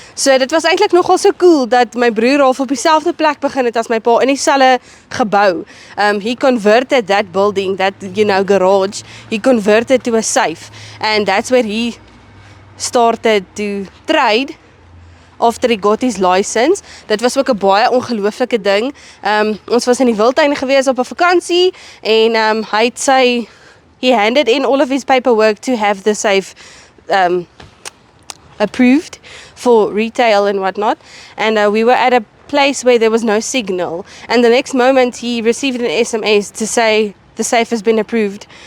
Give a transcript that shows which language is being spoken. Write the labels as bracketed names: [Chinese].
[Afrikaans] So dit was eintlik nogal so cool dat my broer half op dieselfde plek begin het as my pa in dieselfde gebou. He converted that building, that garage, he converted to a safe, and that's where he started to trade after he got his license. Dit was ook 'n baie ongelooflike ding. Ons was in die Wildtuin gewees op 'n vakansie en [English] he handed in all of his paperwork to have the safe approved for retail and whatnot, and we were at a place where there was no signal, and the next moment he received an SMS to say the safe has been approved.